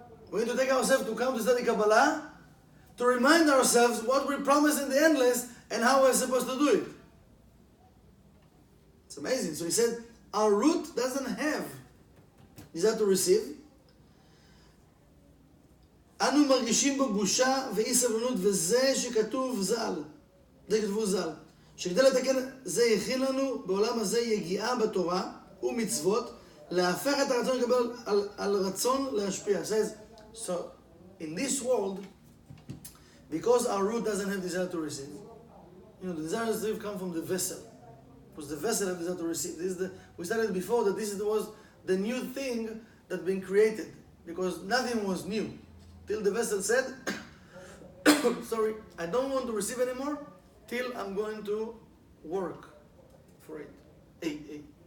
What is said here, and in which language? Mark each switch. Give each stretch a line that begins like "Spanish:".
English: We need to take ourselves to come to study Kabbalah to remind ourselves what we promised in the endless and how we're supposed to do it. It's amazing. So he said, our root doesn't have desire to receive.
Hebrew: אנו מרגישים בו בושה ואי סבלנות, וזה שכתוב ז"ל, זה כתבו ז"ל, שכדי לתקן זה הכין לנו בעולם הזה יגיעה בתורה ומצוות, להפך את הרצון לקבל על רצון להשפיע.
English: It says, so in this world, because our root doesn't have desire to receive, the desire to receive comes from the vessel. Because the vessel has desire to receive. We started before that this was the new thing that been created. Because nothing was new. Till the vessel said, sorry, I don't want to receive anymore till I'm going to work for it. Hey.